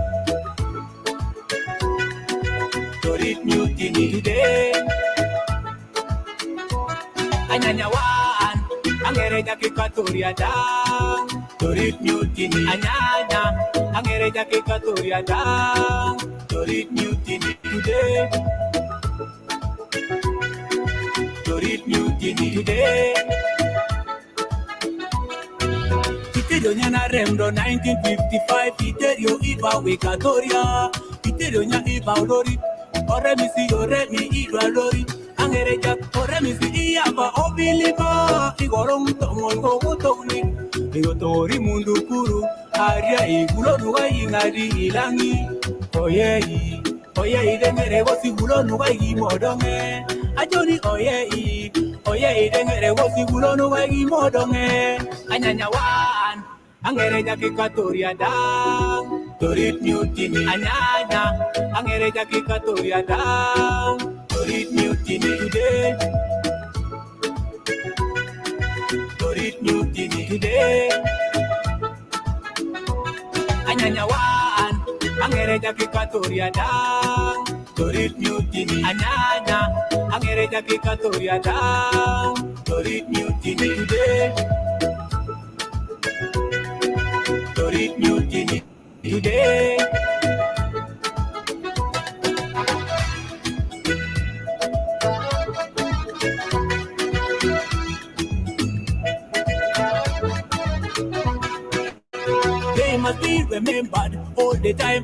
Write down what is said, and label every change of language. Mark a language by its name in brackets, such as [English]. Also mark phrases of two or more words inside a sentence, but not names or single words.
[English] Torit mutiny today. Anyanyawan, Angere Equatoria down, Torit mutiny. Anyanya, Angere Equatoria down, Torit mutiny today. Torit mutiny today. [Otuho] Iterionya remdo 1955, Iterio iba Equatoria, Iterionya iba olori, oremisi oremi idwa lori, angereja oremisi iyaba obiliba, igorong tomon gogotoni, igotori mundu kuru, aria igulo nuga ingadi ilangi, oye idengere gosi gulo nuga igimodonge, ajoni oye idengere gosi gulo nuga igimodonge, anyanyawan. [English] Angereja Equatoria down, Torit mutiny. Anyanya, Angereja Equatoria down, Torit mutiny today. Torit today. Anyanyawan, angereja Equatoria down. Torit mutiny, anyanya, angereja Equatoria down. Torit mutiny today. Torit mutiny today. They must be remembered all the time.